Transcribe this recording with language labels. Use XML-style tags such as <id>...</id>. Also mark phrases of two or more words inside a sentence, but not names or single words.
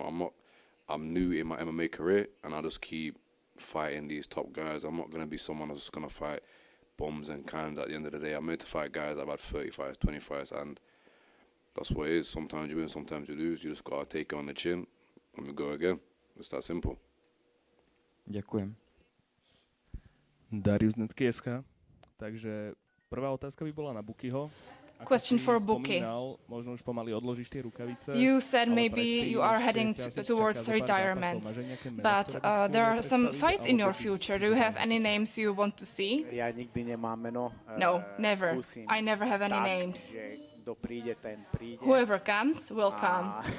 <en>I'm new in my MMA career and I just keep fighting these top guys. I'm not going to be someone that's just going to fight bums and cans at the end of the day. I'm made to fight guys that have had 30 fights, 20 fights, and that's what it is. Sometimes you win, sometimes you lose. You just got to take it on the chin and we go again. It's that simple.</en> <sk>Ďakujem. Darius Netkieska. Takže prvá otázka by bola na Bukiho.</sk> <en>Question for Buki.</en> <sk>Možno už pomaly odložíš tie rukavice.</sk> <en>You said maybe you are heading towards retirement, but there are some fights in your future. Do you have any names you want to see? No, never. I never have any names. Whoever comes will come.</en>